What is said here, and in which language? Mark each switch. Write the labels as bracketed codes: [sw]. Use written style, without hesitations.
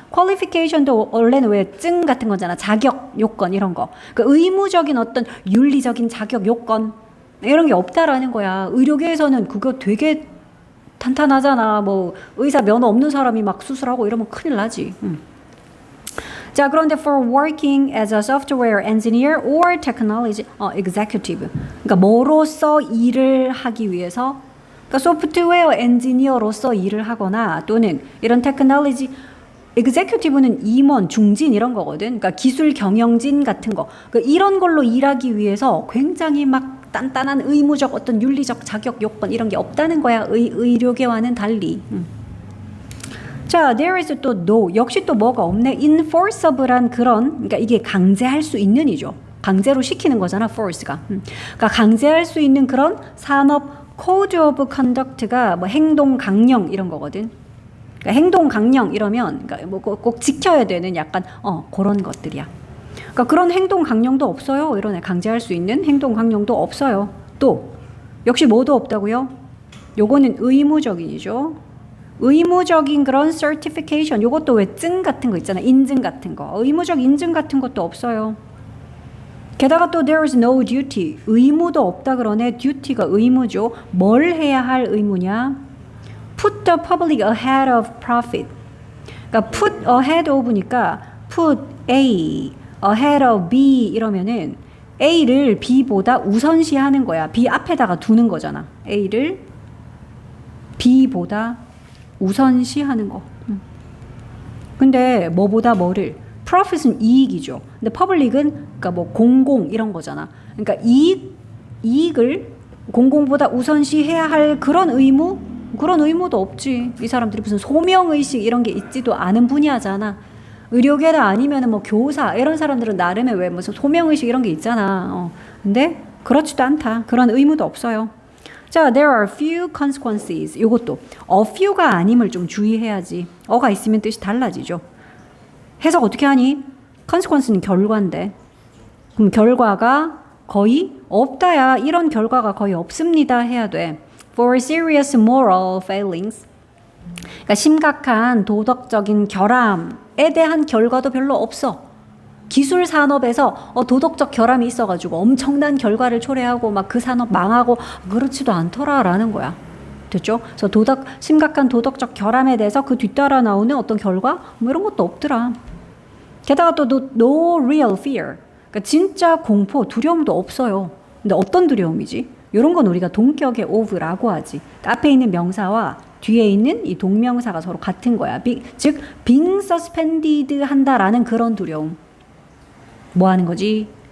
[ko] qualification도 원래는 왜 증 같은 거잖아. 자격 요건 이런 거. 그 의무적인 어떤 윤리적인 자격 요건 이런 게 없다라는 거야. 의료계에서는 그거 되게 탄탄하잖아. 의사 면허 없는 사람이 막 수술하고 이러면 큰일 나지. 자, 그런데 [en] for working as a software engineer or technology executive. [ko] 그러니까 뭐로서 일을 하기 위해서, 그러니까 소프트웨어 엔지니어로서 일을 하거나 또는 이런 테크놀로지 executive는 임원, 중진 이런 거거든. 그러니까 기술 경영진 같은 거. 그러니까 이런 걸로 일하기 위해서 굉장히 막 단단한 의무적 어떤 윤리적 자격 요건 이런 게 없다는 거야. 의료계와는 달리. 자, [en] there is [ko] 또 [en] no. [ko] 역시 또 뭐가 없네. enforceable한 그런, 그러니까 이게 강제할 수 있는 이죠. 강제로 시키는 거잖아, force가. 그러니까 강제할 수 있는 그런 산업 code of conduct가 행동 강령 이런 거거든. 그러니까 행동 강령 이러면 그러니까 꼭 지켜야 되는 약간 그런 것들이야. 그러니까 그런 행동 강령도 없어요. 이러네. 강제할 수 있는 행동 강령도 없어요. 또 역시 뭐도 없다고요? 요거는 의무적인이죠. 의무적인 그런 certification. 요것도 왜 증 같은 거 있잖아. 인증 같은 거. 의무적 인증 같은 것도 없어요. 게다가 또 [en] there is no duty. [ko] 의무도 없다 그러네. duty가 의무죠. 뭘 해야 할 의무냐? [en] put the public ahead of profit. [ko] 그러니까 [en] put ahead of니까 put A ahead of B [ko] 이러면은 A를 B보다 우선시하는 거야. B 앞에다가 두는 거잖아. A를 B보다 우선시하는 거. 근데 뭐보다 뭐를? profit은 이익이죠. 근데 public은 그러니까 공공 이런 거잖아. 그러니까 이익을 공공보다 우선시해야 할 그런 의무? 그런 의무도 없지. 이 사람들이 무슨 소명의식 이런 게 있지도 않은 분야잖아. 의료계나 아니면 교사 이런 사람들은 나름의 왜 무슨 소명의식 이런 게 있잖아. 근데 그렇지도 않다. 그런 의무도 없어요. 자, [en] there are few consequences. [ko] 이것도 few가 아님을 좀 주의해야지. 가 있으면 뜻이 달라지죠. 해석 어떻게 하니? consequence는 결과인데. 그럼 결과가 거의 없다야. 이런 결과가 거의 없습니다 해야 돼. [en] For serious moral failings. [ko] 그러니까 심각한 도덕적인 결함에 대한 결과도 별로 없어. 기술 산업에서 도덕적 결함이 있어가지고 엄청난 결과를 초래하고 막 그 산업 망하고 그렇지도 않더라라는 거야. 됐죠? 그래서 심각한 도덕적 결함에 대해서 그 뒤따라 나오는 어떤 결과 뭐 이런 것도 없더라. 게다가 또 [en] no real fear. [ko] 그러니까 진짜 공포, 두려움도 없어요. 근데 어떤 두려움이지? 이런 건 우리가 동격의 of라고 하지. 그러니까 앞에 있는 명사와 뒤에 있는 이 동명사가 서로 같은 거야. 즉 [en] being suspended [ko] 한다라는 그런 두려움. 뭐 하는 거지?